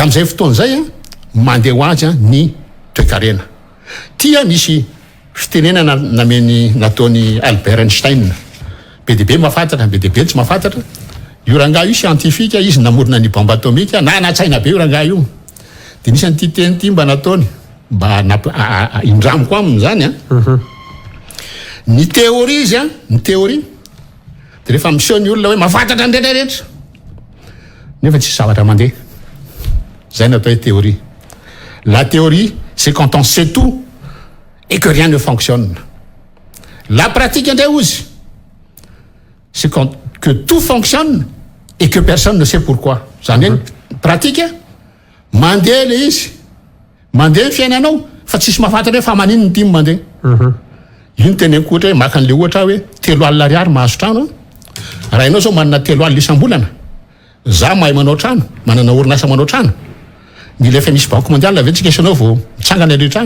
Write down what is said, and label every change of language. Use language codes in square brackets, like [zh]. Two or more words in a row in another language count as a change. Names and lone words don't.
[mg] am'izay fotoana zay mandeha ho azy ny toekarena tia misy fitenenana nameny nataony Albert Einstein be de be mahafantatra be de be tsy mahafantatra io rangaha io scientifique izy namorona ny [fr] bombe atomique [mg] na natsaina be io rangaha io de misy an'ity teny ity mba nataony mba indramiko aminy zany ny théorie izy ny théorie de rehefa miseho ny olona hoe mahafantatra ny rehetrarehetra nefa tsy zavatra mandeha zay natao hoe théorie. [fr] La théorie, c'est quand on sait tout et que rien ne fonctionne. La pratique [mg] indray ozy, [fr] c'est quand que tout fonctionne et que personne ne sait pourquoi. [mg] Zany hoe pratique mandeha le izy, mandeha ny fiainanao fa tsisy mahafantatra hoe fa manino ny timy mandeha. Iny teneniko ohatra hoe maka an'le ohatra hoe 3 alina ariary mahazo trano. Raha ianao zao manana 3 alina isam-bolana, za mahay manao trano, manana orinasa manao trano, mila efa misy [fr] banque mondiale [mg] ve tsika isanao vao mitsangana le trano?